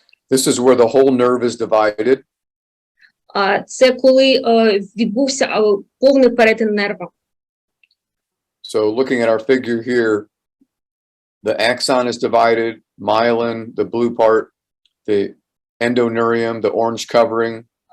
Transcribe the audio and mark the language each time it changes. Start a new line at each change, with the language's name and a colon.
English: This is where the whole nerve is divided.
Ukrainian: Це коли відбувся повний перетин нерва.
English: So looking at our figure here, the axon is divided, myelin, the blue part, the endoneurium, the orange covering.